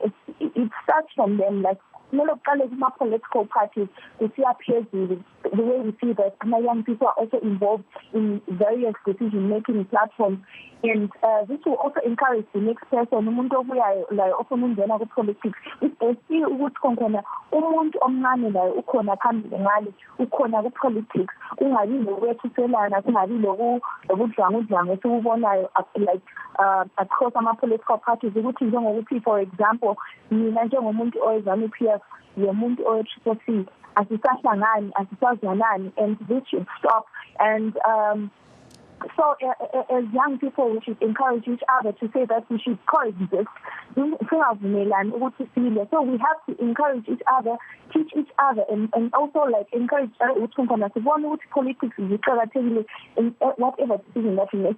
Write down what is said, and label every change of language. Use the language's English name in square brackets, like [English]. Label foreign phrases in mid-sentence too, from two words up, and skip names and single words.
[English] It starts from them, like political parties, the CRPS, the way we see that young people are also involved in various decision-making platforms. And this will also encourage the next person, politics. [North Ndebele] If they see umuntu omncane laye ukhona phambili ngale, ukhona ku-politics, kungabi lokwethuselana, kungabi lobudlwangudlwangu esibubonayo across ama-political parties, ukuthi njengokuthi, [English] for example, [North Ndebele] mina njengomuntu owe-ZANU-PF, yomuntu owe-CCC, asisahlangani, asisazwanani, [English] and this should stop. And so as young people, we should encourage each other to say that we should coexist. So we have to encourage each other, teach each other, and also encourage politics is in whatever decision that you make.